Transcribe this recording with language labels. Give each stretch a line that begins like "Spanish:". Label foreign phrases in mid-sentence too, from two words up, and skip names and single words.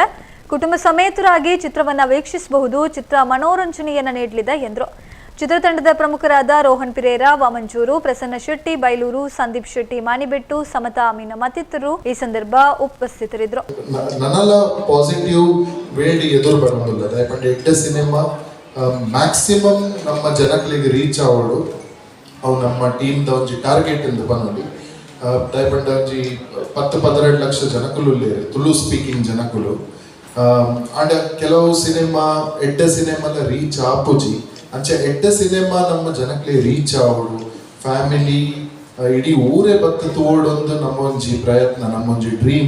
Kannada: ಕುಟುಂಬ ಸಮೇತರಾಗಿ ಚಿತ್ರವನ್ನ ವೀಕ್ಷಿಸಬಹುದು. ಚಿತ್ರ ಮನೋರಂಜನೆಯನ್ನ ನೀಡಲಿದೆ ಎಂದರು. ಚಿತ್ರತಂಡದ ಪ್ರಮುಖರಾದ ರೋಹನ್ ಪಿರೇರಾ, ವಾಮಂಜೂರು, ಪ್ರಸನ್ನ ಶೆಟ್ಟಿ ಬೈಲೂರು, ಸಂದೀಪ್ ಶೆಟ್ಟಿ ಮಾನಿಬೆಟ್ಟು, ಸಮತಾ ಅಮೀನ್ ಮತ್ತಿತರರು ಈ ಸಂದರ್ಭ ಉಪಸ್ಥಿತರಿದ್ದರು. ನನ್ನೆಲ್ಲ ಪಾಸಿಟಿವ್ ವೇಡ್ ಎದುರು ಬರೋದಿಲ್ಲ.
Tulu: ದಯಪಂಡ ಎಡ್ಡ ಸಿನಿಮಾ ಮ್ಯಾಕ್ಸಿಮಮ್ ನಮ್ಮ ಜನಗಳಿಗೆ ರೀಚ್ ಆಗೋಡು ಅವು ನಮ್ಮ ಟೀಮ್ದ ಒಂಜಿ ಟಾರ್ಗೆಟ್ ಎಂದು ಬಂದು ದಯಪಂಡ ಒಂಜಿ 10-12 ಲಕ್ಷ ಜನಕುಲು ತುಳು ಸ್ಪೀಕಿಂಗ್ ಜನಕುಲು ಅಂಡ್ ಕೆಲವು ಸಿನಿಮಾ ಎಡ್ಡ ಸಿನಿಮಾಲ ರೀಚ್ ಆಪುಜಿ ಅಂಚೆ ಎಡ್ಡ ಸಿನಿಮಾ ನಮ್ಮ ಜನಕ್ಕೆ ರೀಚ್ ಆಗೋಡು ಫ್ಯಾಮಿಲಿ ಇಡೀ ಊರೇ ಬತ್ತು ತೋಡೊಂದು ನಮ್ಮೊಂಜಿ ಪ್ರಯತ್ನ, ನಮ್ಮೊಂಜಿ ಡ್ರೀಮ್.